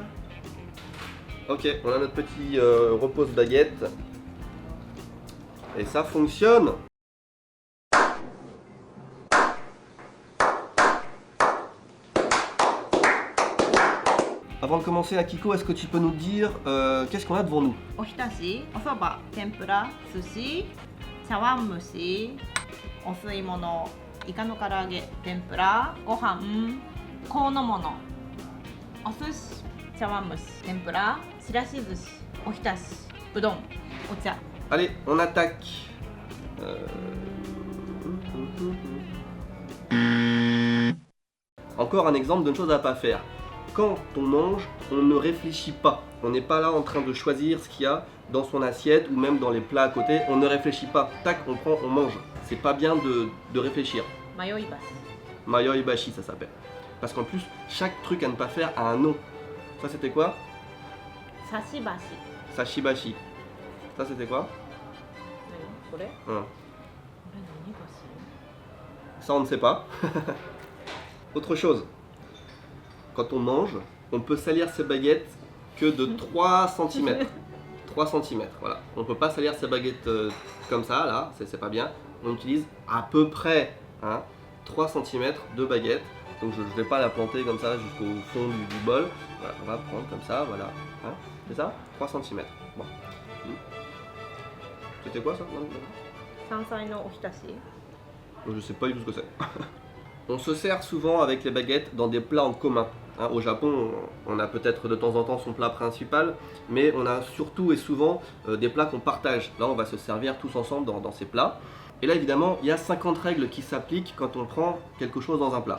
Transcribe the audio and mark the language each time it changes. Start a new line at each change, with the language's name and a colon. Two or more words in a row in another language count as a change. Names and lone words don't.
French: Ok, on a notre petit repose-baguette. Et ça fonctionne! Avant de commencer, Akiko, est-ce que tu peux nous dire qu'est-ce qu'on a devant nous?
Japanese: おひたし、おそば、天ぷら、寿司、茶碗蒸し、お吸い物、イカの唐揚げ、天ぷら、ご飯、香の物、お寿司、茶碗蒸し、天ぷら、ちらし寿司、おひたし、うどん、お茶。
French: Allez, on attaque. Encore un exemple d'une chose à ne pas faire. Quand on mange, on ne réfléchit pas. On n'est pas là en train de choisir ce qu'il y a dans son assiette ou même dans les plats à côté. On ne réfléchit pas. Tac, on prend, on mange. C'est pas bien de réfléchir.
Japanese: 迷い箸。
French: Mayoi bashi, ça s'appelle. Parce qu'en plus, chaque truc à ne pas faire a un nom. Ça, c'était quoi?
Japanese: 差し箸。
French: Sashibashi. Ça, c'était quoi?
Japanese: 何？これ？ Hum. これ何箸？
French: Ça, on ne sait pas. Autre chose. Quand on mange, on peut salir ses baguettes que de 3 cm. 3 cm, voilà. On ne peut pas salir ses baguettes comme ça, là, c'est pas bien. On utilise à peu près 3 cm de baguette. Donc je ne vais pas la planter comme ça jusqu'au fond du bol. Voilà, on va prendre comme ça, voilà. Hein, c'est ça? 3 cm. Bon. C'était quoi ça? Non, non.
Japanese: 山菜のおひたし。
French: Je sais pas du tout ce que c'est. On se sert souvent avec les baguettes dans des plats en commun. Hein, au Japon, on a peut-être de temps en temps son plat principal, mais on a surtout et souvent des plats qu'on partage. Là, on va se servir tous ensemble dans ces plats. Et là, évidemment, il y a 50 règles qui s'appliquent quand on prend quelque chose dans un plat.